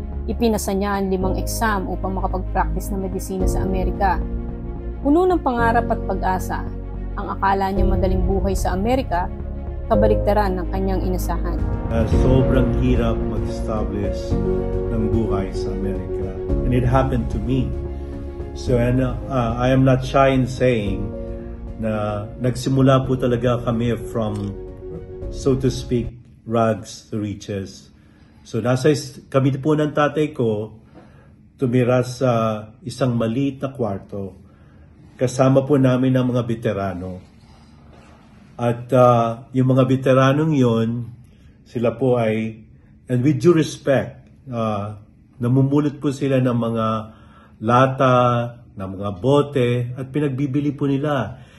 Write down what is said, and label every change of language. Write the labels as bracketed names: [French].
[Filipino] Ipinasa niya ang 5 exam upang makapag-practice ng medisina sa Amerika. Puno ng pangarap at pag-asa, ang akala niya madaling buhay sa Amerika, kabaliktaran ng kanyang inasahan. Sobrang hirap mag-establish ng buhay sa Amerika. [English] And it happened to me. So I am not shy in saying [Filipino] na nagsimula po talaga kami [English] from, so to speak, rags to riches. [Filipino] So kami po ng tatay ko tumira sa isang maliit na kwarto. Kasama po namin ang mga veterano. At yung mga veteranong yon, sila po ay, [English] and with due respect, [Filipino] namumulot po sila ng mga lata, ng mga bote, at pinagbibili po nila.